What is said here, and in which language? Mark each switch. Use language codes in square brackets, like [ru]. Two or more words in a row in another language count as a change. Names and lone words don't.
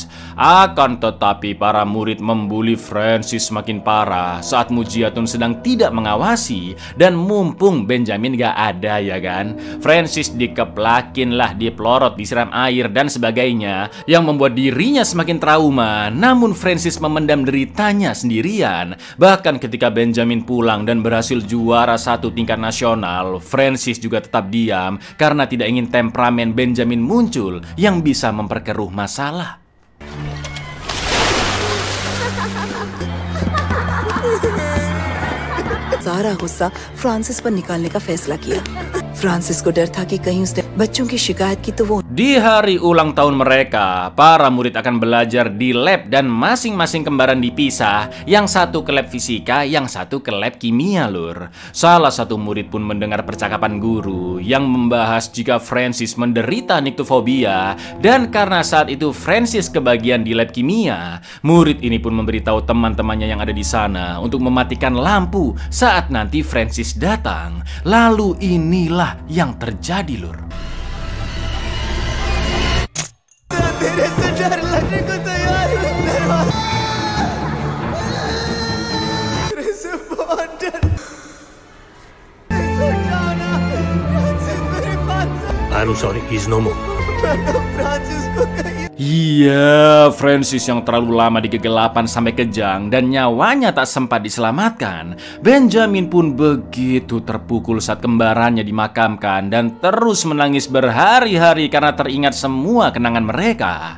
[id] Akan tetapi para murid membuli Francis semakin parah saat Mujiatun sedang tidak mengawasi dan mumpung Benjamin gak ada ya kan, Francis dikeplakin lah, dipelorot, disiram air dan sebagainya yang membuat dirinya semakin trauma. Namun Francis memendam deritanya sendirian. Bahkan ketika Benjamin pulang dan berhasil juara 1 tingkat nasional, Francis juga tetap diam karena tidak ingin temperamen Benjamin muncul yang bisa memperkeruh masalah. [hi] सारा गुस्सा फ्रांसिस पर निकालने का फैसला किया। फ्रांसिस को डर था कि कहीं उसने बच्चों की शिकायत की तो वो। [id] Di hari ulang tahun mereka, para murid akan belajar di lab dan masing-masing kembaran dipisah, yang satu ke lab fisika, yang satu ke lab kimia lur. Salah satu murid pun mendengar percakapan guru yang membahas jika Francis menderita nyctophobia dan karena saat itu Francis kebagian di lab kimia, murid ini pun memberitahu teman-temannya yang ada di sana untuk mematikan lampu saat nanti Francis datang. Lalu inilah yang terjadi lur. [en] I'm sorry, he's no more. [id] Iya, Francis yang terlalu lama di kegelapan sampai kejang dan nyawanya tak sempat diselamatkan. Benjamin pun begitu terpukul saat kembarannya dimakamkan dan terus menangis berhari-hari karena teringat semua kenangan mereka.